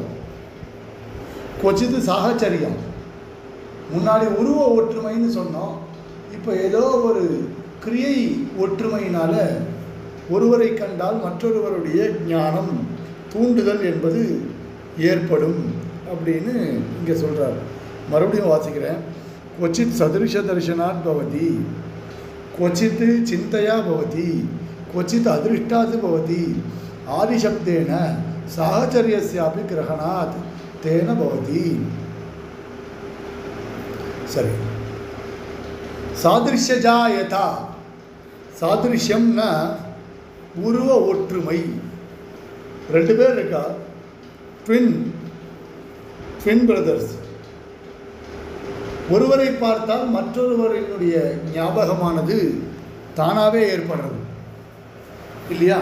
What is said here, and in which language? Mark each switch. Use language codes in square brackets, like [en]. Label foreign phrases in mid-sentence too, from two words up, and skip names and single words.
[sa] क्वचित् साहचर्यम्, [ta] முன்னாடி உருவ ஒற்றுமைன்னு சொன்னோம், இப்போ ஏதோ ஒரு கிரியை ஒற்றுமையினால ஒருவரை கண்டால் மற்றொருவருடைய ஞானம் தூண்டுதல் என்பது ஏற்படும் அப்படின்னு இங்கே சொல்கிறார். மறுபடியும் வாசிக்கிறேன். [sa] क्वचित् सदृश दर्शनात् भवति, क्वचित् चिन्तया भवति, क्वचित् अदृष्टात् भवति. आदिशब्देन साहचर्यस्यापि ग्रहणात् तेन भवति. सरी, सादृश्यजा यथा, सादृश्यम न [ta] உருவ ஒற்றுமை. 2 பேர் இருக்கா, [en] twin brothers. [ta] ஒருவரை பார்த்தால் மற்றொருவரினுடைய ஞாபகமானது தானாகவே ஏற்படுறது இல்லையா?